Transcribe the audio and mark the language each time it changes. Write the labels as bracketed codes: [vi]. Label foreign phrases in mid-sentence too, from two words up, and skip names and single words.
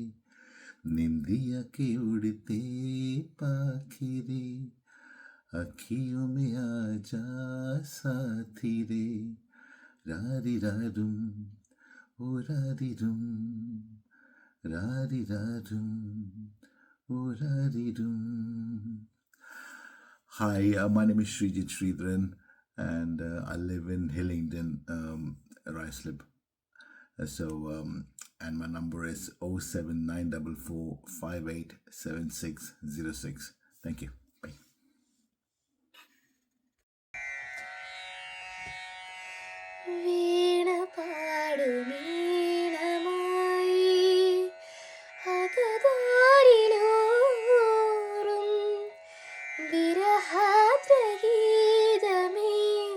[hi] निंदिया के उड़ते पाखी रे, अखियों में आ जा साथी रे। रारी रारुम उरारी रुम, रारी रारुम उरारी रुम। [en] Hi, my name is Srijit Sridharan, and I live in Hillingdon, Ruislip. And my number is 07944587606. Thank you. Bye. [ml] വീണ പാടുമീണമായി അകതാരിലൂറും വിരഹാദ്രഗീതമേ,